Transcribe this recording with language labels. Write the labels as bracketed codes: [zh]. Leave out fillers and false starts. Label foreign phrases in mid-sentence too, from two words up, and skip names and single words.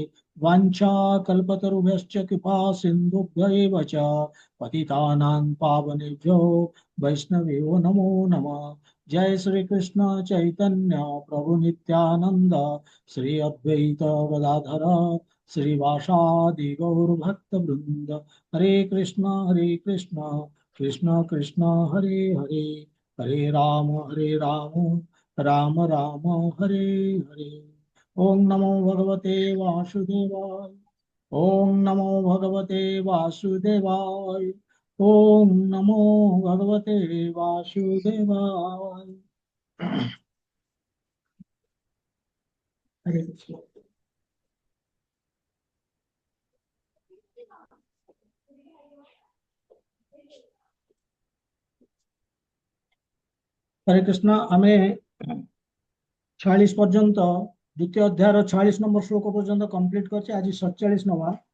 [sa] वाञ्छा कल्पतरुभ्यश्च कृपा सिन्धुभ्य एव च पतितानां पावनेभ्यो वैष्णवेयो नमो नमः। जय श्री कृष्ण चैतन्य प्रभु नित्यानंद श्री अद्वैत गदाधर श्रीवासादि गौर भक्त वृंद। हरे कृष्ण कृष्ण कृष्ण हरे हरे हरे राम राम राम हरे हरे। ओम नमो भगवते वासुदेवाय। ओम नमो भगवते वासुदेवाय। ओम नमो भगवते वासुदेवाय। हरे कृष्ण। हरे कृष्ण। [or] ଆମେ 46 ପର୍ଯ୍ୟନ୍ତ ଦ୍ୱିତୀୟ ଅଧ୍ୟାୟ 46 ନମ୍ବର ଶ୍ଳୋକ ପର୍ଯ୍ୟନ୍ତ କମ୍ପ୍ଲିଟ କରଛେ। ଆଜ 47 ନବା।